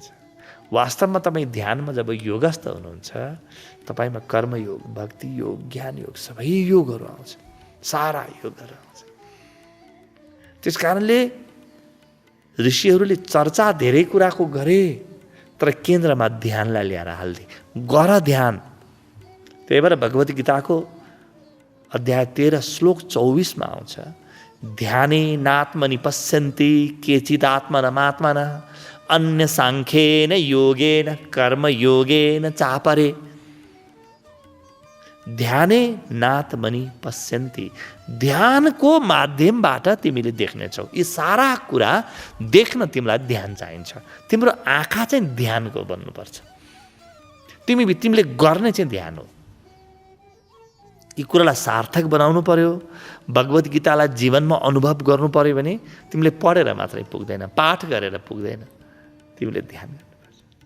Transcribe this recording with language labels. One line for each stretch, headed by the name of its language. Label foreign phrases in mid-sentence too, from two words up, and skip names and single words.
Nepali: वास्तवमा तपाईँ ध्यानमा जब योगस्थ हुनुहुन्छ, तपाईँमा कर्मयोग, भक्ति योग, ज्ञान योग सबै योगहरू आउँछ, सारा योगहरू आउँछ। त्यस कारणले ऋषिहरूले चर्चा धेरै कुराको गरे, तर केन्द्रमा ध्यानलाई ल्याएर हाल्दे। गर ध्यान। त्यही भएर भगवद् गीताको अध्याय 13 श्लोक 24 मा आउँछ,
Sanskrit: ध्याने नात्मनि पश्यन्ति केचिदात्मनमात्मना अन्य सांख्येन योगेन कर्म योगेन चापरे। ध्याने नात्मनि पश्यन्ति,
Nepali: ध्यानको माध्यमबाट तिमीले देख्नेछौ। यी सारा कुरा देख्न तिमीलाई ध्यान चाहिन्छ। तिम्रो आँखा चाहिँ ध्यानको बन्नुपर्छ। तिमीले गर्ने चाहिँ ध्यान हो। यी कुरालाई सार्थक बनाउनु पर्यो, भगवद् गीतालाई जीवनमा अनुभव गर्नु पर्यो भने तिमीले पढेर मात्रै पुग्दैन, पाठ गरेर पुग्दैन, तिमीले ध्यान गर्नुपर्छ।